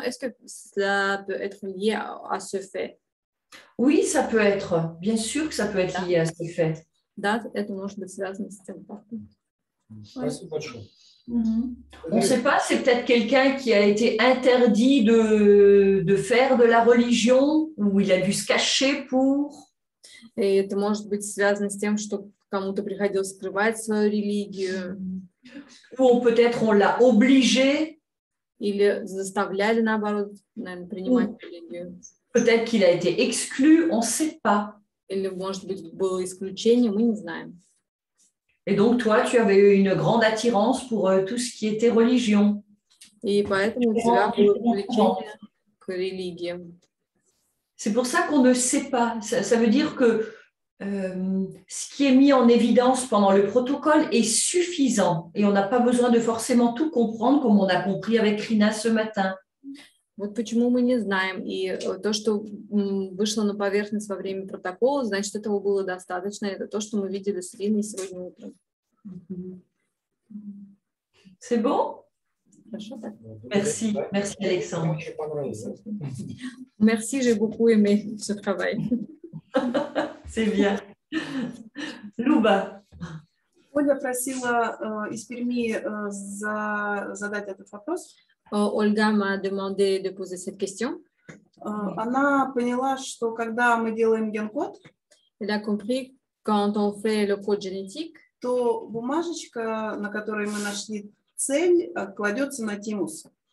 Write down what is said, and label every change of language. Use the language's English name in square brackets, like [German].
[French] Est-ce que cela peut être lié à ce fait? Oui, ça peut être. Bien sûr que ça peut être lié à ce fait. [Russian] Да, это может быть связано с тем фактом. Спасибо большое. [French] On ne sait pas, c'est peut-être quelqu'un qui a été interdit de faire de la religion, ou il a dû se cacher pour. [Russian] И это может быть связано с тем, что кому-то приходилось скрывать свою религию. [French] Ou peut-être on l'a obligé. [Russian] Или заставляли, наоборот, наверное, принимать религию. [French] Peut-être qu'il a été exclu, on ne sait pas. [Russian] Или, может быть, было исключение, мы не знаем. [French] Et donc, toi, tu avais eu une grande attirance pour tout ce qui était religion. [Russian] И поэтому у тебя было влечение к религиям. [French] C'est pour ça qu'on ne sait pas. Ça veut dire que ce qui est mis en évidence pendant le protocole est suffisant et on n'a pas besoin de forcément tout comprendre comme on a compris avec Rina ce matin. [Russian] Вот почему мы не знаем. И то, что вышло на поверхность во время протокола, значит, этого было достаточно. Это то, что мы видели с Риной сегодня утром. [French] C'est bon? [Russian] Хорошо, так? [French] Merci, merci Alexandre. [Russian] Мне очень понравилось. [French] Merci, j'ai beaucoup aimé ce travail. C'est bien. Louba. [Russian] Ольга просила из Перми задать этот вопрос. [French] Ольга m'a demandé de poser cette question. [Russian] Она поняла, что когда мы делаем ген-код, [French] Elle a compris quand on fait le code génétique, [Russian] то бумажечка, на которой мы нашли цель, кладется на тимус.